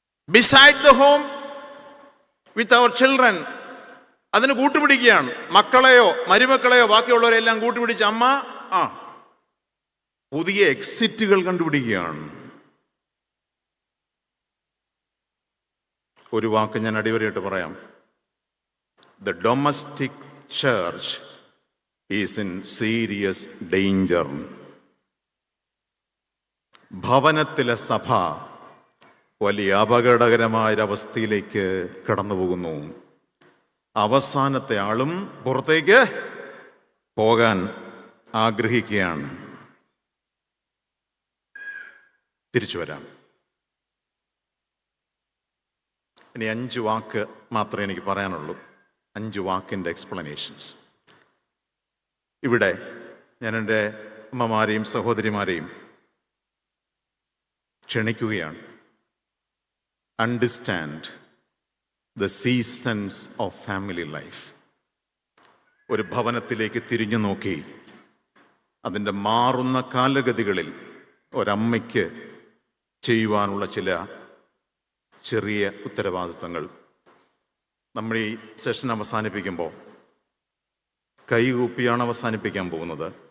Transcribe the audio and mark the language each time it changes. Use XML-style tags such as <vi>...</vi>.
<en>Beside the home with our children.</en> <ml>അതിന് കൂട്ടുപിടിക്കുകയാണ്. മക്കളെയോ മരുമക്കളെയോ ബാക്കിയുള്ളവരെല്ലാം കൂട്ടുപിടിച്ച് അമ്മ പുതിയ എക്സിറ്റുകൾ കണ്ടുപിടിക്കുകയാണ്. ഒരു വാക്ക് ഞാൻ അടിവരയിട്ട് പറയാം.</ml> <en>The domestic church is in serious danger.</en> <ml>ഭവനത്തിലെ സഭ വലിയ അപകടകരമായൊരവസ്ഥയിലേക്ക് കടന്നു പോകുന്നു. അവസാനത്തെ ആളും പുറത്തേക്ക് പോകാൻ ആഗ്രഹിക്കുകയാണ്. തിരിച്ചു വരാം. ഇനി 5 വാക്ക് മാത്രമേ എനിക്ക് പറയാനുള്ളൂ. 5 വാക്കിൻ്റെ എക്സ്പ്ലനേഷൻസ്. ഇവിടെ ഞാൻ എൻ്റെ അമ്മമാരെയും സഹോദരിമാരെയും ക്ഷണിക്കുകയാണ്.</ml> <en>Understand the seasons of family life.</en> <ml>ഒരു ഭവനത്തിലേക്ക് തിരിഞ്ഞു നോക്കി അതിൻ്റെ മാറുന്ന കാലഗതികളിൽ ഒരമ്മയ്ക്ക് ചെയ്യുവാനുള്ള ചില ചെറിയ ഉത്തരവാദിത്തങ്ങൾ. നമ്മൾ ഈ സെഷൻ അവസാനിപ്പിക്കുമ്പോൾ കൈകൂപ്പിയാണ് അവസാനിപ്പിക്കാൻ പോകുന്നത്.</ml>